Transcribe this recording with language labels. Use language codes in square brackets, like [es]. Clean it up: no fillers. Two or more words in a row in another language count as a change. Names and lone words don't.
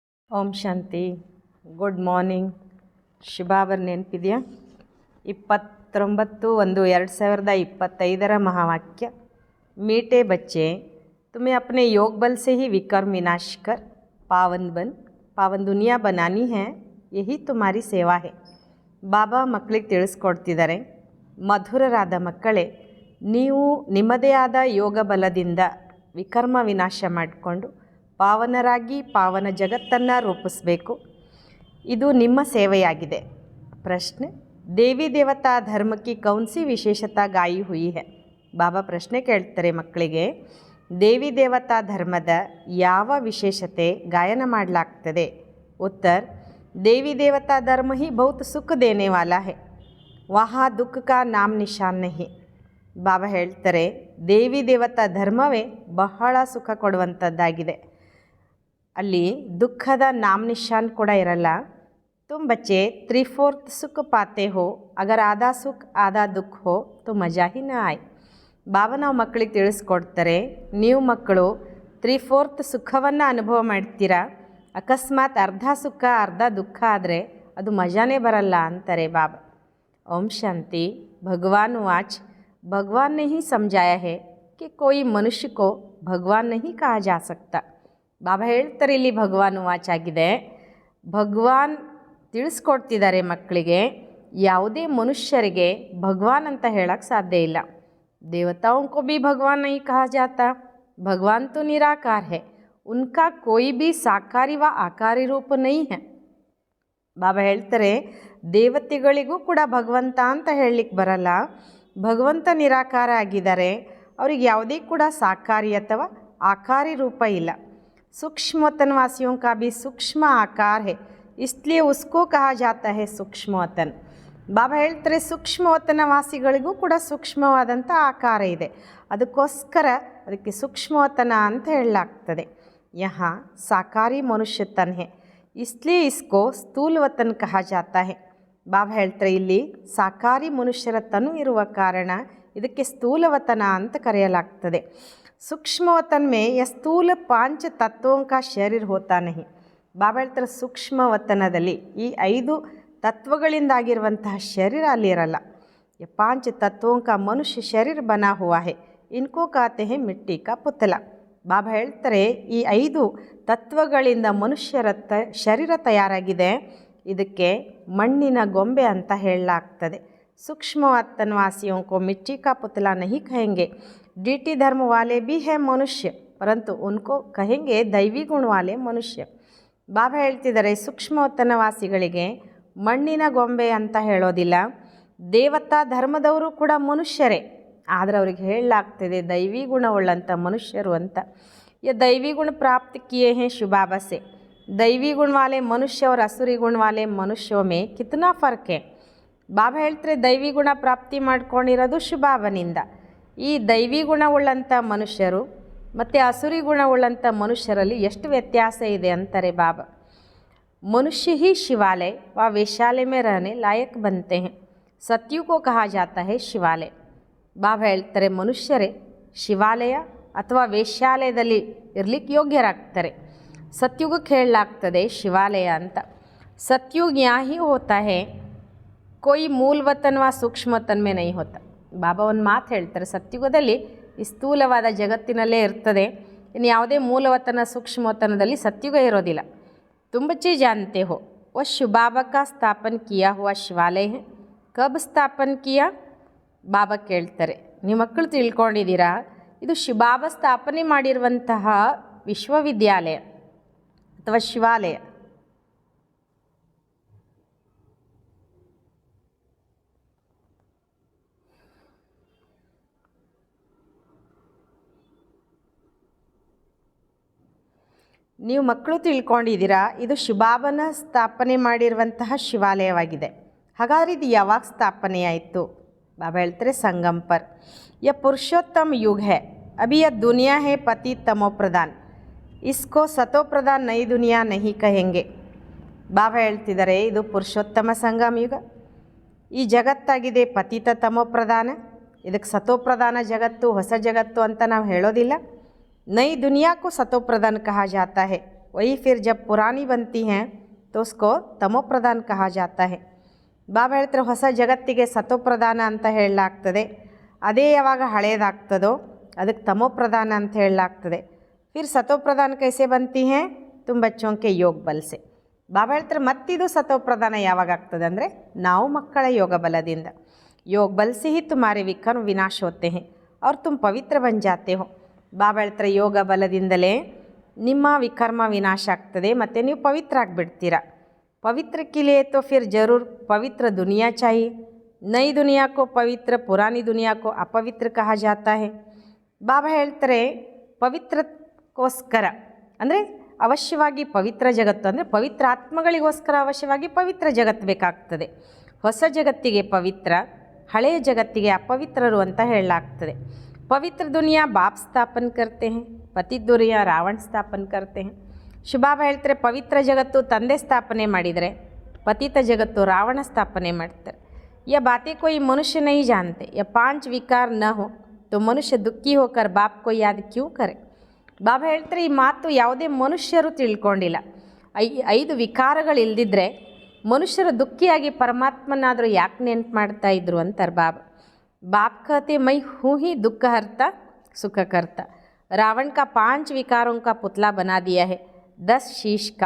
[kn] ಓಂ ಶಾಂತಿ. [en] good morning. [kn] ಶುಭಾವರ್ ನೆನಪಿದೆಯಾ? [hi] 29/1/2025 महावाक्य, मीठे बच्चे तुम्हें अपने योग बल से ही विकर्म विनाश कर पावन दुनिया बनानी है, यही तुम्हारी ಸೇವಾ है. [kn] ಬಾಬಾ ಮಕ್ಕಳಿಗೆ ತಿಳಿಸ್ಕೊಡ್ತಿದ್ದಾರೆ, ಮಧುರರಾದ ಮಕ್ಕಳೇ, ನೀವು ನಿಮ್ಮದೇ ಆದ ಯೋಗ ಬಲದಿಂದ ವಿಕರ್ಮ ವಿನಾಶ ಮಾಡಿಕೊಂಡು ಪಾವನರಾಗಿ ಪಾವನ ಜಗತ್ತನ್ನು ರೂಪಿಸಬೇಕು. ಇದು ನಿಮ್ಮ ಸೇವೆಯಾಗಿದೆ. [hi] ಪ್ರಶ್ನೆ, देवी देवता धर्म की कौन सी विशेषता गाई हुई है? [kn] ಬಾಬಾ ಪ್ರಶ್ನೆ ಕೇಳ್ತಾರೆ ಮಕ್ಕಳಿಗೆ, ದೇವಿ ದೇವತಾ ಧರ್ಮದ ಯಾವ ವಿಶೇಷತೆ ಗಾಯನ ಮಾಡಲಾಗ್ತದೆ? ಉತ್ತರ, [hi] देवी देवता धर्म ही बहुत सुख देने वाला है, वहाँ दुख का नाम निशान नहीं. [kn] ಬಾಬಾ ಹೇಳ್ತಾರೆ, ದೇವಿ ದೇವತಾ ಧರ್ಮವೇ ಬಹಳ ಸುಖ ಕೊಡುವಂಥದ್ದಾಗಿದೆ, ಅಲ್ಲಿ ದುಃಖದ [hi] नाम निशान [kn] ಕೂಡ ಇರಲ್ಲ. [hi] तुम बच्चे 3/4 सुख पाते हो, अगर आधा सुख आधा दुख हो तो मज़ा ही ना आए. [kn] ಬಾಬಾ ನಾವು ಮಕ್ಕಳಿಗೆ ತಿಳಿಸ್ಕೊಡ್ತಾರೆ, ನೀವು ಮಕ್ಕಳು 3/4 ಸುಖವನ್ನು ಅನುಭವ ಮಾಡ್ತೀರಾ, ಅಕಸ್ಮಾತ್ ಅರ್ಧ ಸುಖ ಅರ್ಧ ದುಃಖ ಆದರೆ ಅದು ಮಜಾನೇ ಬರಲ್ಲ ಅಂತಾರೆ ಬಾಬಾ. ಓಂ ಶಾಂತಿ. [hi] भगवान वाच, भगवान ने ही समझाया है कि कोई मनुष्य को भगवान नहीं कहा जा सकता. [kn] ಬಾಬಾ ಹೇಳ್ತಾರೆ, ಇಲ್ಲಿ [hi] भगवान वाच [kn] ಆಗಿದೆ. ಭಗವಾನ್ ತಿಳಿಸ್ಕೊಡ್ತಿದ್ದಾರೆ ಮಕ್ಕಳಿಗೆ, ಯಾವುದೇ ಮನುಷ್ಯರಿಗೆ ಭಗವಾನ್ ಅಂತ ಹೇಳಕ್ಕೆ ಸಾಧ್ಯ ಇಲ್ಲ. [hi] ದೇವತಾओं को भी भगवान नहीं कहा जाता, भगवान तो निराकार है, उनका कोई भी साकारी व आकारी रूप नहीं है. [kn] ಬಾಬಾ ಹೇಳ್ತಾರೆ, ದೇವತೆಗಳಿಗೂ ಕೂಡ ಭಗವಂತ ಅಂತ ಹೇಳಲಿಕ್ಕೆ ಬರಲ್ಲ, ಭಗವಂತ ನಿರಾಕಾರ ಆಗಿದ್ದಾರೆ, ಅವ್ರಿಗೆ ಯಾವುದೇ ಕೂಡ ಸಾಕಾರಿ ಅಥವಾ ಆಕಾರಿ ರೂಪ ಇಲ್ಲ. [hi] सूक्ष्मवतनवासियों का भी सूक्ष्म आकार है, इसलिए उसको कहा जाता है सूक्ष्मवतन. [kn] ಬಾಬಾ ಹೇಳ್ತಾರೆ, ಸೂಕ್ಷ್ಮವತನವಾಸಿಗಳಿಗೂ ಕೂಡ ಸೂಕ್ಷ್ಮವಾದಂಥ ಆಕಾರ ಇದೆ, ಅದಕ್ಕೋಸ್ಕರ ಅದಕ್ಕೆ ಸೂಕ್ಷ್ಮವತನ ಅಂತ ಹೇಳಲಾಗ್ತದೆ. [hi] यहाँ साकारी मनुष्य तन है, इसलिए इसको स्थूल वतन कहा जाता है. [kn] ಬಾಬಾ ಹೇಳ್ತಾರೆ, ಇಲ್ಲಿ ಸಾಕಾರಿ ಮನುಷ್ಯರ ತನು ಇರುವ ಕಾರಣ ಇದಕ್ಕೆ ಸ್ಥೂಲವತನ ಅಂತ ಕರೆಯಲಾಗ್ತದೆ. [hi] सूक्ष्मवतन में यह स्थूल 5 तत्वों का शरीर होता नहीं. [kn] ಬಾಬಾ ಹೇಳ್ತಾರೆ, ಸೂಕ್ಷ್ಮವತನದಲ್ಲಿ ಈ 5 ತತ್ವಗಳಿಂದಾಗಿರುವಂತಹ ಶರೀರ ಅಲ್ಲಿರಲ್ಲ. [hi] ये 5 तत्वों का मनुष्य शरीर बना हुआ है, इनको कहते हैं मिट्टी का पुतला. [kn] ಬಾಬಾ ಹೇಳ್ತಾರೆ, ಈ 5 ತತ್ವಗಳಿಂದ ಮನುಷ್ಯರ ಶರೀರ ತಯಾರಾಗಿದೆ, ಇದಕ್ಕೆ ಮಣ್ಣಿನ ಗೊಂಬೆ ಅಂತ ಹೇಳಲಾಗ್ತದೆ. [hi] सूक्ष्मवतनवासियों को मिट्टी का पुतला नहीं कहेंगे, डीटी धर्म वाले भी हैं मनुष्य, परंतु उनको कहेंगे दैवी गुण वाले मनुष्य. [kn] ಬಾಬಾ ಹೇಳ್ತಿದ್ದಾರೆ, ಸೂಕ್ಷ್ಮವತನವಾಸಿಗಳಿಗೆ ಮಣ್ಣಿನ ಗೊಂಬೆ ಅಂತ ಹೇಳೋದಿಲ್ಲ, ದೇವತಾ ಧರ್ಮದವರು ಕೂಡ ಮನುಷ್ಯರೇ, ಆದರೆ ಅವ್ರಿಗೆ ಹೇಳಲಾಗ್ತದೆ ದೈವಿ ಗುಣವುಳ್ಳಂಥ ಮನುಷ್ಯರು ಅಂತ. [hi] ये दैवी गुण प्राप्त किए हैं शिव बाबा से. दैवी गुण वाले मनुष्य और असुरी गुण वाले मनुष्यों में कितना फ़र्क है? [kn] ಬಾಬಾ ಹೇಳ್ತಾರೆ, ದೈವಿ ಗುಣ ಪ್ರಾಪ್ತಿ ಮಾಡ್ಕೊಂಡಿರೋದು ಶಿವಬಾಬನಿಂದ. ಈ ದೈವಿ ಗುಣವುಳ್ಳಂಥ ಮನುಷ್ಯರು ಮತ್ತು ಅಸುರಿ ಗುಣವುಳ್ಳಂಥ ಮನುಷ್ಯರಲ್ಲಿ ಎಷ್ಟು ವ್ಯತ್ಯಾಸ ಇದೆ ಅಂತಾರೆ ಬಾಬಾ. [hi] मनुष्य ही शिवालय व वेश्यालय में रहने लायक बनते हैं, सत्यु को कहा जाता है शिवालय. [kn] ಬಾಬಾ ಹೇಳ್ತಾರೆ, ಮನುಷ್ಯರೇ ಶಿವಾಲಯ ಅಥವಾ ವೇಶ್ಯಾಲಯದಲ್ಲಿ ಇರಲಿಕ್ಕೆ ಯೋಗ್ಯರಾಗ್ತಾರೆ, ಸತ್ಯುಗಕ್ಕೆ ಹೇಳಲಾಗ್ತದೆ ಶಿವಾಲಯ ಅಂತ. [hi] सत्युग यहाँ ही होता है, कोई मूल वतन व सूक्ष्म वतन में नहीं होता. [kn] ಬಾಬಾ ಒಂದು ಮಾತು ಹೇಳ್ತಾರೆ, ಸತ್ಯುಗದಲ್ಲಿ ಈ ಸ್ಥೂಲವಾದ ಜಗತ್ತಿನಲ್ಲೇ ಇರ್ತದೆ, ಇನ್ನು ಯಾವುದೇ ಮೂಲವತನ ಸೂಕ್ಷ್ಮವತನದಲ್ಲಿ ಸತ್ಯುಗ ಇರೋದಿಲ್ಲ. [hi] तुम बच्चे जानते हो वह शिव बाबा का स्थापन किया हुआ शिवालय है, कब स्थापन किया? [kn] ಬಾಬಾ ಕೇಳ್ತಾರೆ, ನಿಮ್ಮ ಮಕ್ಕಳು ತಿಳ್ಕೊಂಡಿದ್ದೀರಾ, ಇದು ಶಿವಬಾಬಾ ಸ್ಥಾಪನೆ ಮಾಡಿರುವಂತಹ ವಿಶ್ವವಿದ್ಯಾಲಯ ಅಥವಾ ಶಿವಾಲಯ. ನೀವು ಮಕ್ಕಳು ತಿಳ್ಕೊಂಡಿದ್ದೀರಾ, ಇದು ಶಿವಬಾಬನ ಸ್ಥಾಪನೆ ಮಾಡಿರುವಂತಹ ಶಿವಾಲಯವಾಗಿದೆ. ಹಾಗಾದರೆ ಇದು ಯಾವಾಗ ಸ್ಥಾಪನೆಯಾಯಿತು? ಬಾಬಾ ಹೇಳ್ತಾರೆ, [hi] संगम पर. यह पुरुषोत्तम युग है, अभी यह दुनिया है पति तमो प्रधान, इसको सतो प्रधान नई दुनिया नहीं कहेंगे. [kn] ಬಾಬಾ ಹೇಳ್ತಿದ್ದಾರೆ, ಇದು ಪುರುಷೋತ್ತಮ ಸಂಗಮ ಯುಗ, ಈ ಜಗತ್ತಾಗಿದೆ ಪತಿತ ತಮೋ ಪ್ರಧಾನ, ಇದಕ್ಕೆ ಸತೋ ಪ್ರಧಾನ ಜಗತ್ತು ಹೊಸ ಜಗತ್ತು ಅಂತ ನಾವು ಹೇಳೋದಿಲ್ಲ. [hi] नई दुनिया को सतो प्रधान कहा जाता है, वही फिर जब पुरानी बनती हैं तो उसको तमो प्रधान कहा जाता है. [kn] ಬಾಬಾ ಹೇಳ್ತಾರೆ ಹೊಸ ಜಗತ್ತಿಗೆ ಸತೋಪ್ರಧಾನ ಅಂತ ಹೇಳಲಾಗ್ತದೆ. ಅದೇ ಯಾವಾಗ ಹಳೇದಾಗ್ತದೋ ಅದಕ್ಕೆ ತಮೋ ಪ್ರಧಾನ ಅಂತ ಹೇಳಲಾಗ್ತದೆ. [hi] फिर सतोप्रधान कैसे बनती हैं तुम बच्चों के योग बल से. [kn] ಬಾಬಾ ಹೇಳ್ತಾರೆ ಮತ್ತಿದು ಸತೋಪ್ರಧಾನ ಯಾವಾಗ ಆಗ್ತದೆ ಅಂದರೆ ನಾವು ಮಕ್ಕಳ ಯೋಗ ಬಲದಿಂದ. [hi] योग बल से ही तुम्हारे विकर्म विनाश होते हैं और तुम पवित्र बन जाते हो. [kn] ಬಾಬಾ ಹೇಳ್ತಾರೆ ಯೋಗ ಬಲದಿಂದಲೇ ನಿಮ್ಮ ವಿಕರ್ಮ ವಿನಾಶ ಆಗ್ತದೆ ಮತ್ತು ನೀವು ಪವಿತ್ರ ಆಗಿಬಿಡ್ತೀರ. [hi] पवित्र के लिए तो फिर ज़रूर पवित्र दुनिया चाहिए. नई दुनिया को पवित्र, पुरानी दुनिया को अपवित्र कहा जाता है. [kn] ಬಾಬಾ ಹೇಳ್ತಾರೆ ಪವಿತ್ರಕ್ಕೋಸ್ಕರ ಅಂದರೆ ಅವಶ್ಯವಾಗಿ ಪವಿತ್ರ ಜಗತ್ತು ಅಂದರೆ ಪವಿತ್ರ ಆತ್ಮಗಳಿಗೋಸ್ಕರ ಅವಶ್ಯವಾಗಿ ಪವಿತ್ರ ಜಗತ್ತು ಬೇಕಾಗ್ತದೆ. ಹೊಸ ಜಗತ್ತಿಗೆ ಪವಿತ್ರ, ಹಳೆಯ ಜಗತ್ತಿಗೆ ಅಪವಿತ್ರರು ಅಂತ ಹೇಳಲಾಗ್ತದೆ. [hi] पवित्र दुनिया बाप स्थापन करते हैं, पति दुनिया रावण स्थापन करते हैं. [kn] ಬಾಬಾ ಹೇಳ್ತಾರೆ ಪವಿತ್ರ ಜಗತ್ತು ತಂದೆ ಸ್ಥಾಪನೆ ಮಾಡಿದರೆ ಪತಿತ ಜಗತ್ತು ರಾವಣ ಸ್ಥಾಪನೆ ಮಾಡ್ತಾರೆ. [hi] यह बातें कोई मनुष्य नहीं जानते. यह 5 विकार न हो तो मनुष्य दुखी होकर बाप को याद क्यों करे. [kn] ಬಾಬಾ ಹೇಳ್ತಾರೆ ಈ ಮಾತು ಯಾವುದೇ ಮನುಷ್ಯರು ತಿಳ್ಕೊಂಡಿಲ್ಲ. 5 ವಿಕಾರಗಳಿಲ್ದಿದ್ರೆ ಮನುಷ್ಯರು ದುಃಖಿಯಾಗಿ ಪರಮಾತ್ಮನಾದರೂ ಯಾಕೆ ನೆನ್ಪು ಮಾಡ್ತಾ ಇದ್ರು ಅಂತಾರೆ ಬಾಬಾ. [hi] बाप कहते मैं हूँ ही दुख हरता सुख करता. रावण का 5 विकारों का पुतला बना दिया है 10 शीश का.